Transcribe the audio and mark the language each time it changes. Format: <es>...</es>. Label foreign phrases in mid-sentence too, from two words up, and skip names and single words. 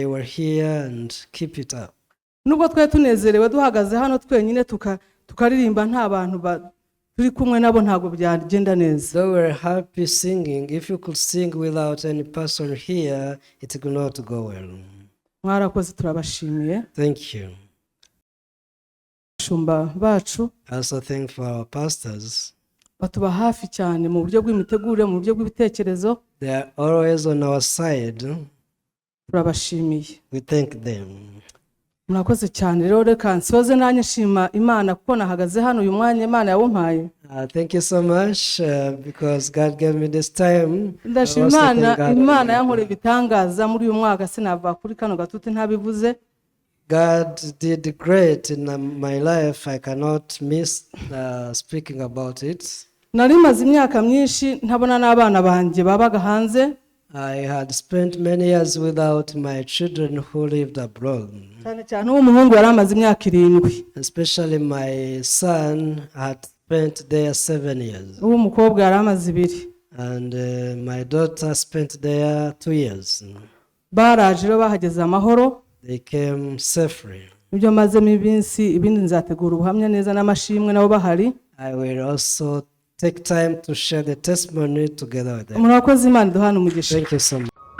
<en>We're here and keep it up.</en> <rw>Nubwo twari tunezerewe duhagaze hano twenyine tukaririmba nta bantu turi kumwe nabo ntago byagenda neza.</rw> <en>Though we're happy singing, if you could sing without any person here, it could not go well.</en> <rw>Mwarakoze turabashimiye.</rw> <en>Thank you.</en> <rw>Shumba bacu.</rw> <en>I also thank for our pastors.</en> <rw>Batuba hafi cyane mu buryo bw'imitegurire mu buryo bw'ibitekerezo.</rw> <en>They are always on our side.</en> <rw>Turabashimiye.</rw> <en>We thank them.</en> <rw>Murakoze cyane rero reka nsoze nanjye nshima Imana kuko nahagaze hano uyu mwanya Imana yawumpaye.</rw> <en>Thank you so much because God gave me this time.</en> <rw>Ndashima Imana yankoreye ibitangaza muri uyu mwaka sinava kuri kano gatuti ntabivuze.</rw> <en>God did great in my life. I cannot miss speaking about it.</en> <rw>Nari maze imyaka myinshi ntabona n'abana banjye babaga hanze.</rw> <en>I had spent many years without my children who lived abroad.</en> <rw>Cyane umuhungu yari amaze imyaka 7.</rw> <en>Especially my son had spent there 7 years.</en> <rw>Umukobwa yari amaze 2.</rw> <en>And my daughter spent there 2 years.</en> <rw>Baraje rero bahageze amahoro.</rw> <en>They came safely.</en> <rw>Ibyo maze ibinsi ibindi nzategura ubuhamya neza n'amashimwe nabo bahari.</rw> <en>I will also take time to share the testimony together with them.</en> <rw>Murakoze Imana duhana umugisha.</rw> <en>Thank you so much.</en>